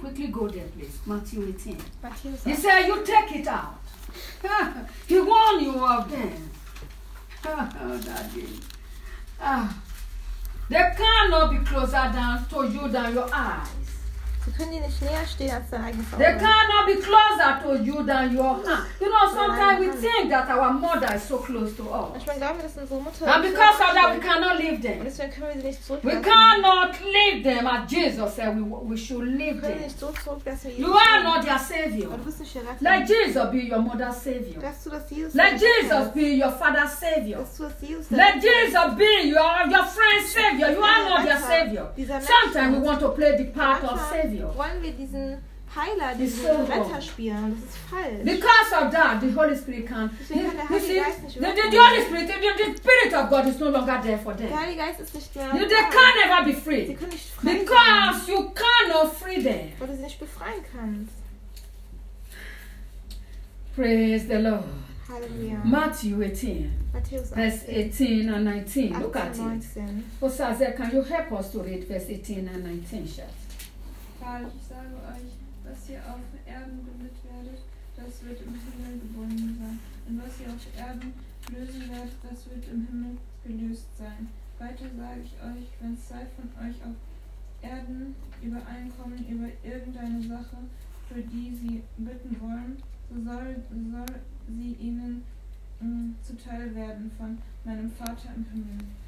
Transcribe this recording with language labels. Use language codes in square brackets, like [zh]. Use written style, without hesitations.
[en] Quickly go there, please. Matthew 18. Matthew he said, you take it out. He warned you of them. They cannot be closer down to you than your eyes. [de] Sie können dir nicht näher stehen als dein eigenes Auge. [en] They cannot be closer to you than your hand. You know, sometimes we think that our mother is so close to us. [de] Ich meine, glauben, dass unsere Mutter. [en] And because of that, we cannot leave them. [de] Und deswegen können wir sie nicht zurücklassen. [en] We cannot leave them, as Jesus said, we should leave them. [de] Können nicht zurücklassen. [en] You are not their savior. [de] Du bist nicht ihr Retter. [en] Let Jesus be your mother's savior. [de] Dass du das Jesus. [en] Let Jesus be your father's savior. [de] Dass du das Jesus. [en] Let Jesus be your friend's savior. You are not their savior. Sometimes we want to play the part of savior. [de] Wollen wir diesen Heiler, diesen Retter spielen? Das ist falsch. [en] Because of that, the Holy Spirit can. The Holy Spirit, the Spirit of God is no longer there for them. [de] Der Heilige Geist ist nicht mehr. [en] They can never be free. [de] Sie können nicht frei. [en] Because [de] sein. [en] You cannot free them. [de] Weil du sie nicht befreien kannst. [en] Praise the Lord. [de] Hallelujah. [en] Matthew 18. Verse 18 and 19. Look at it. Pastor, can you help us to read verse 18 and 19, Chef? [de] Ich sage euch, was ihr auf Erden gebunden werdet, das wird im Himmel gebunden sein. Und was ihr auf Erden lösen werdet, das wird im Himmel gelöst sein. Weiter sage ich euch, wenn zwei von euch auf Erden übereinkommen über irgendeine Sache, für die sie bitten wollen, so soll sie ihnen zuteil werden von meinem Vater im Himmel.